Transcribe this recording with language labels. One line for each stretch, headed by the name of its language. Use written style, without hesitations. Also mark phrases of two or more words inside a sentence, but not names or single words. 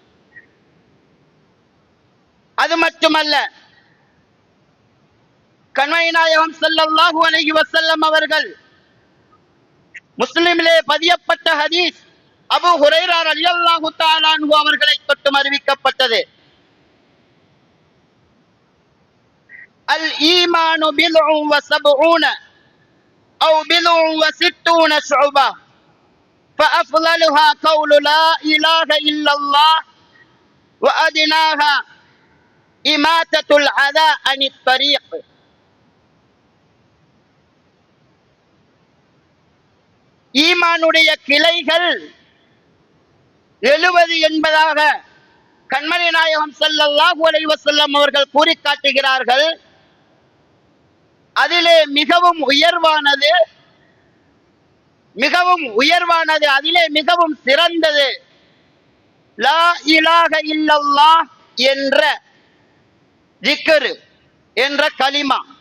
Tamil: அது மட்டுமல்ல, கண்மணி நாயகம்
Arabic: صلى الله عليه وسلم
Tamil: அவர்கள் முஸ்லிமிலே பதியப்பட்ட ஹதீஸ் அபூ ஹுரைரா
Arabic: رضي الله تعالى عنه
Tamil: அவர்களை தொட்டு அறிவிக்கப்பட்டது.
Arabic: الإيمان بضع وسبعون أو بضع وستون شعبة فأفضلها قول لا إله إلا الله وأدناها إماتة الأذى عن الطريق.
Tamil: ஈமானுடைய கிளைகள் 70 என்பதாக கண்மணி நாயகம்
Arabic: صلى الله عليه وسلم
Tamil: அவர்கள் கூறி காட்டுகிறார்கள். அதிலே மிகவும் உயர்வானது மிகவும் உயர்வானது, அதிலே மிகவும் சிறந்தது
Arabic: لا إله إلا الله
Tamil: என்ற ஜிக்ர் என்ற கலிமா.